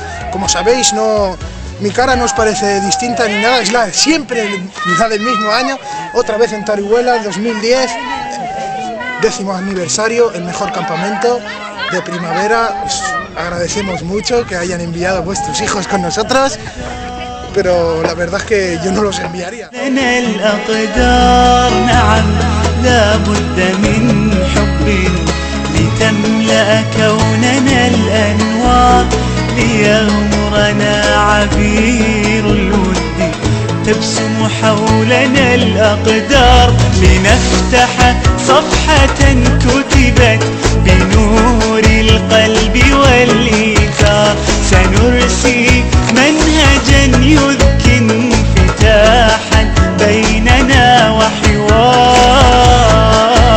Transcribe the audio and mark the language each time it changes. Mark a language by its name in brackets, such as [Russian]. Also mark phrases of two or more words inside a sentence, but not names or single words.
[Spanish] Como sabéis, mi cara no os parece distinta ni nada, es siempre la del mismo año. Otra vez en Tarihuela, 2010, 10º aniversario, el mejor campamento de primavera. Os agradecemos mucho que hayan enviado a vuestros hijos con nosotros, pero la verdad es que yo no los enviaría. [Arabic] لتملأ كوننا الأنوار، ليغمرنا عبير الود، تبسم حولنا الأقدار، لنفتح صفحة كتبت بنور القلب والإيثار، سنرسي منهجا يذكي انفتاحا بيننا وحوار.